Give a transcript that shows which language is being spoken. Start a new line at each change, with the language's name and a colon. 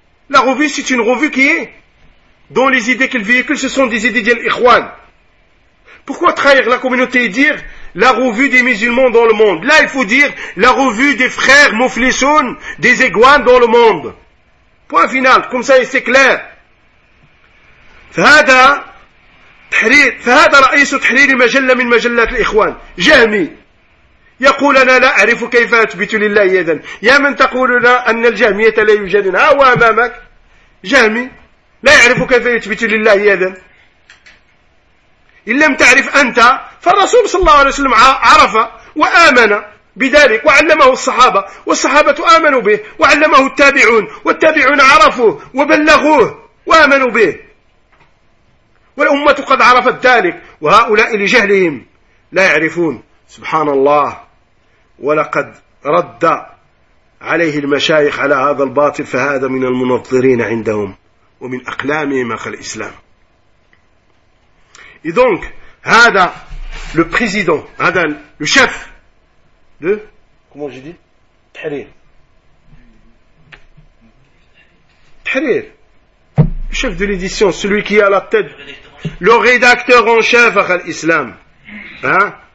French: La revue, c'est une revue qui est, dont les idées qu'ils véhiculent, ce sont des idées d'Ikhwan. Pourquoi trahir la communauté et dire la revue des musulmans dans le monde? Là, il faut dire la revue des frères Mouflissoun, des Aiguanes dans le monde. Point final. Comme ça, c'est clair.
Arabic: فهذا تحرير فهذا رئيس تحرير مجلة من مجلات الإخوان جهمي يقول أنا لا أعرف كيف أثبت لله إذن يا من تقول لنا أن الجهمية لا يوجد ها هو أمامك جهمي لا يعرف كيف يثبت لله إذن إن لم تعرف أنت فالرسول صلى الله عليه وسلم عرف وآمن بذلك وعلمه الصحابة والصحابة آمنوا به وعلمه التابعون والتابعون عرفوه وبلغوه وآمنوا به والأمة قد عرفت ذلك وهؤلاء لجهلهم لا يعرفون سبحان الله ولقد رد عليه المشايخ على هذا الباطل فهذا من المنظرين عندهم ومن أقلامهم أخ الإسلام.
French: Et donc,
Arabic: هذا
French: le président, هذا le chef de, comment j'ai dit, Tahrir. Tahrir, le chef de l'édition, celui qui est à la tête, le rédacteur en chef, Akhal Islam. Hein?